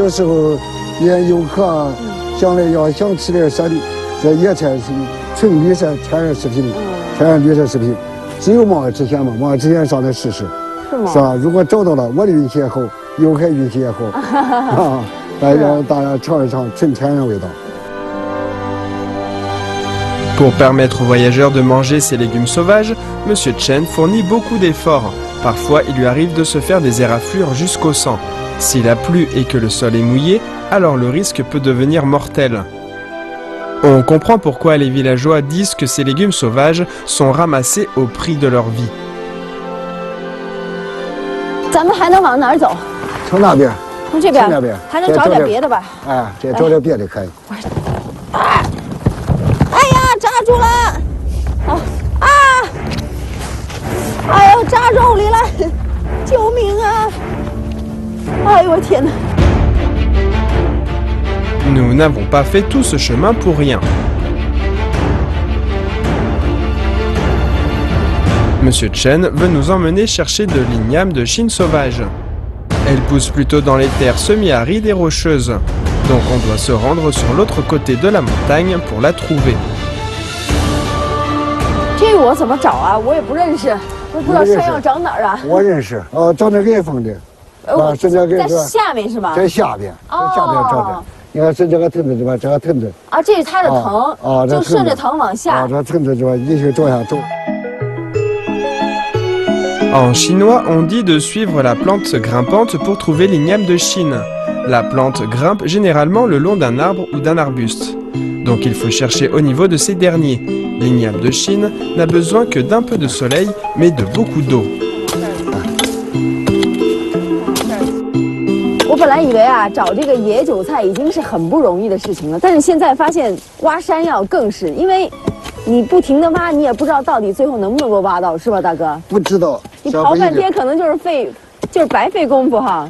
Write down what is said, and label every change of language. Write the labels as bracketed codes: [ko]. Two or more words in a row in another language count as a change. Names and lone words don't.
[zh] 有时候连游客想吃点山。这野菜是纯绿色天然食品，天然绿色食品，只有望之前嘛，望之前上来试试，是吗？是吧？如果找到了，我的运气也好，游客运气也好，啊，大家尝一尝纯天然味道。 [fr] Pour permettre aux voyageurs de manger ces légumes sauvages, Monsieur Chen fournit beaucoup d'efforts. Parfois, il lui arrive de se faire des éraflures jusqu'au sang. S'il a plu et que le sol est mouillé, alors le risque peut devenir mortel. On comprend pourquoi les villageois disent que ces légumes sauvages sont ramassés au prix de leur vie. [zh] 咱们还能往哪儿走？从那边。从这边。从那边。还能找点别的吧？哎，这找点别的可以。哎呀，扎住了！哎呦，扎肉里了！救命啊！哎呦我天哪！ [fr] Nous n'avons pas fait tout ce chemin pour rien. Monsieur Chen veut nous emmener chercher de l'igname de Chine sauvage. Elle pousse plutôt dans les terres semi-arides et rocheuses. Donc on doit se rendre sur l'autre côté de la montagne pour la trouver. [zh] 这我怎么找啊？我也不认识。不知道山药长哪儿啊？我认识，长在爱峰的，在下面是吧？在下边，在下边长的。你看是这个藤子是吧？这个藤子啊，这是它的藤，就顺着藤往下。这藤子是吧？一直往下走。 [fr] En chinois, on dit de suivre la plante grimpante pour trouver l'igname de Chine. La plante grimpe généralement le long d'un arbre ou d'un arbuste. Donc il faut chercher au niveau de ces derniers. L'igname de Chine n'a besoin que d'un peu de soleil, mais de beaucoup d'eau. [zh] 我本来以为啊，找这个野韭菜已经是很不容易的事情了，但是现在发现挖山药更是，因为你不停的挖，你也不知道到底最后能不能够挖到，是吧，大哥？不知道。你刨半天可能就是白费功夫哈。